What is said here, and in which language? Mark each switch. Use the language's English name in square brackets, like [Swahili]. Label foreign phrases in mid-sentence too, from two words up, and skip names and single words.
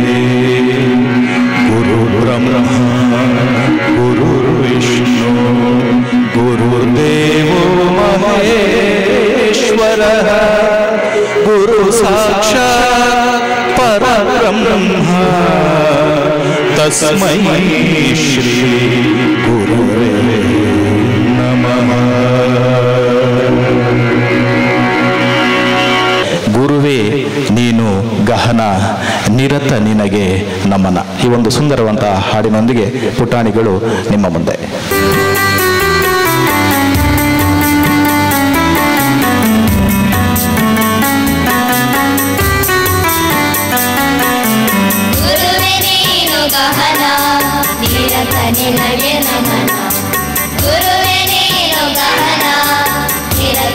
[Sanskrit] ಗುರು ಬ್ರಹ್ಮ ಗುರು ವಿಷ್ಣು ಗುರುದೇವೋ ಮಹೇಶ್ವರಃ ಗುರು ಸಾಕ್ಷಾತ್ ಪರಬ್ರಹ್ಮ ತಸ್ಮೈ ಶ್ರೀ ಗುರುವೇ ನಮಃ. [Kannada] ಗುರುವೇ ನೀನು ಗಹನ ನಿರತ ನಿನಗೆ ನಮನ. ಈ ಒಂದು ಸುಂದರವಂತಹ ಹಾಡಿನೊಂದಿಗೆ ಪುಟಾಣಿಗಳು ನಿಮ್ಮ ಮುಂದೆ. ನಿನಗೆ ನಮನ ಗುರುವೇ ನೀನು ಗಹನ ನಿರತ